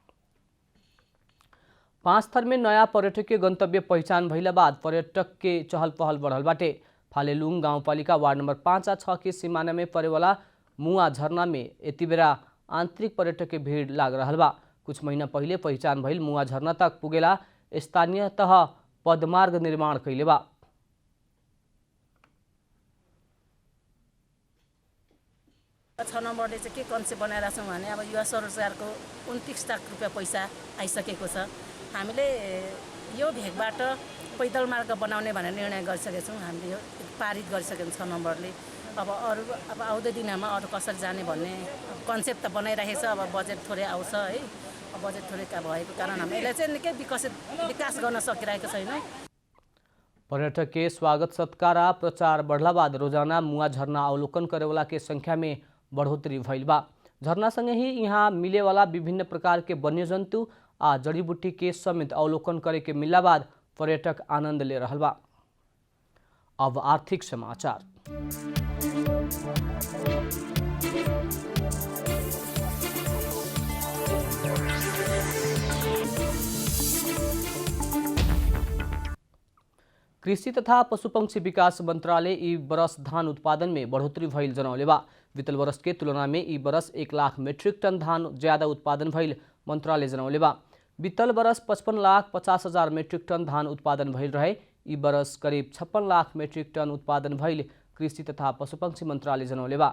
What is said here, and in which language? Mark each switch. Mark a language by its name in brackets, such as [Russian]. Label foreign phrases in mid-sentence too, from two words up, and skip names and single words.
[Bhojpuri] 5 थर में नया पर्यटकीय गंतव्य पहचान भइला बाद पर्यटक के चहल पहल बढ़ल बाटे। फालेलुङ गाउँपालिका वार्ड नंबर 5 आ 6 के सीमाना में पड़े वाला मुआ झरना में यति बेरा आंतरिक पर्यटक के भीड़ लाग रहल बा। कुछ महीना पहले पहचान भइल मुआ झरना तक पुगेला स्थानीय तह पदमार्ग निर्माण कैले बा। [Nepali] छ नम्बरले चाहिँ के कन्सेप्ट बनाइरहेको छौँ भने अब युवा स्वरोजगारको 29 लाख रुपियाँ पैसा आइसकेको छ। हामीले यो भेगबाट पैदल मार्ग बनाउने भनेर निर्णय गरिसकेका छौँ। हामीले यो पारित गरिसकेको 6 नम्बरले। अब आउँदो दिनमा अरू कसरी जाने भन्ने कन्सेप्ट त बनाइरहेको छ। अब बजेट थोरै आउँछ है। बजेट थोरै भएको कारण हामी यसलाई चाहिँ निकै विकास गर्न सकिरहेको छैनौँ। [Bhojpuri] पर्यटक के स्वागत सत्कार आ प्रचार बढ़ला बाद रोजाना मुआ झरना अवलोकन करेवाला के संख्या में बढ़ोतरी भइल बा। झरना संगे ही यहाँ मिले वाला विभिन्न प्रकार के वन्य जंतु आ जड़ी बूटी के समेत अवलोकन करे के मिलला बाद पर्यटक आनंद ले रहल बा। अब आर्थिक समाचार। कृषि तथा पशुपक्षी विकास मंत्रालय ई बरस धान उत्पादन में बढ़ोतरी भइल जनौले बा। वितल वर्ष के तुलना में ई बरस 1 लाख मेट्रिक टन धान ज्यादा उत्पादन भइल मंत्रालय जनौले बा। वितल बरस 55,50,000 मेट्रिक टन धान उत्पादन भइल रहे। ई बरस करीब 56 लाख मेट्रिक टन उत्पादन भइल कृषि तथा पशुपक्षी मंत्रालय जनौले बा।